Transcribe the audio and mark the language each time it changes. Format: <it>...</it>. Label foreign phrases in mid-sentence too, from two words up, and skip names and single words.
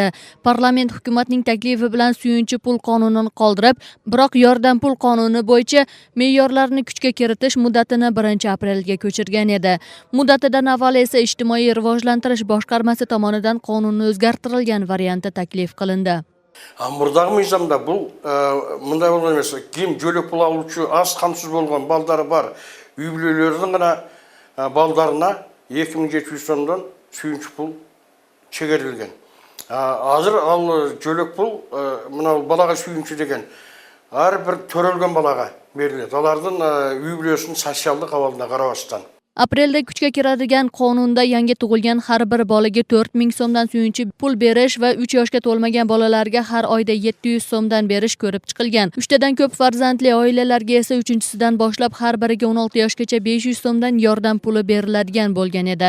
<uz>Parlament hukumatning taklifi bilan suyunchi pul qonunini qoldirib, biroq yordam pul qonuni bo'yicha me'yorlarni kuchga kiritish muddatini 1-aprelga ko'chirgan edi. Muddatidan avval esa ijtimoiy rivojlantirish boshqarmasi tomonidan qonunni o'zgartirilgan varianti taklif qilindi.</uz> <ky>Мурдагы мыйзамда бул мындай болгон эмес. Ким жөлөк пул алуучу аз камсыз болгон балдары бар үй бүлөлөрдүн гана балдарына 2700 сомдон сүйүнчү пул чегерилген. Азыр ал жөлөк пул мына балага сүйүнчү деген ар бир төрөлгөн балага берилет. Алардын үй бүлөсүнүн социалдык абалына карабастан.</ky> <uz>Aprelda kuchga kiradigan qonunda yangi tug'ilgan har bir bolaga 4000 so'mdan suyunchi pul berish va 3 yoshga to'lmagan bolalarga har oyda 700 so'mdan berish ko'rib chiqilgan. 3 tadan ko'p farzandli oilalarga esa 3-sidan boshlab har biriga 16 yoshgacha 500 so'mdan yordam puli beriladigan bo'lgan edi.</uz>